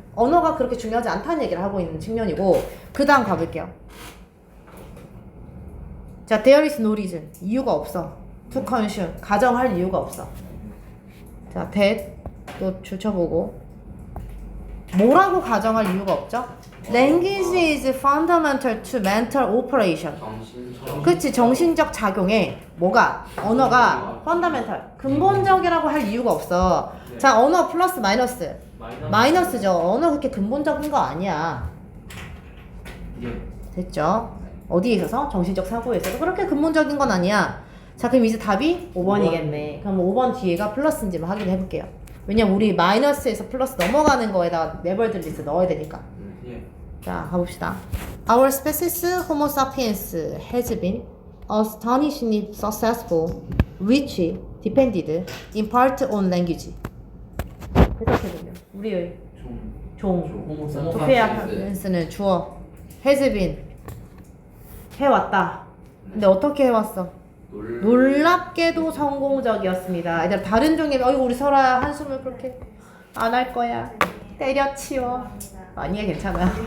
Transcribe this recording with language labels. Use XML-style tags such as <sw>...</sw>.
<ko>언어가 그렇게 중요하지 않다는 얘기를 하고 있는 측면이고, 그 다음 가볼게요. 자,</ko> <en>there is no reason.</en> <ko>이유가 없어.</ko> <en>to consume.</en> <ko>가정할 이유가 없어. 자, that 또 줄쳐보고. 뭐라고 가정할 이유가 없죠?</ko> <en>Language is fundamental to mental operation.</en> <ko>정신적. 그치, 정신적 작용에 뭐가? 언어가 fundamental. 근본적이라고 할 이유가 없어. 자, 언어 플러스 마이너스. 마이너스죠. 언어 그렇게 근본적인 거 아니야. 예. 됐죠? 어디에 있어서? 정신적 사고에 있어서 그렇게 근본적인 건 아니야. 자, 그럼 이제 답이 5번이겠네. 그럼 5번 뒤에가 플러스인지만 확인해 볼게요. 왜냐면 우리 마이너스에서 플러스 넘어가는 거에다가 네벌들 리스트 넣어야 되니까. 예. 자, 가봅시다.</ko> <en>Our species Homo sapiens has been astonishingly successful, which depended in part on language.</en> <ko>해석해보면 우리의 종 호모 소피아펜스는 주어 has been 해왔다. 근데 어떻게 해왔어? 놀랍게도 성공적이었습니다. 얘들아, 다른 종에 어이구 우리 설아야 한숨을 그렇게 안 할 거야. 때려치워. 아니야, 괜찮아.</ko>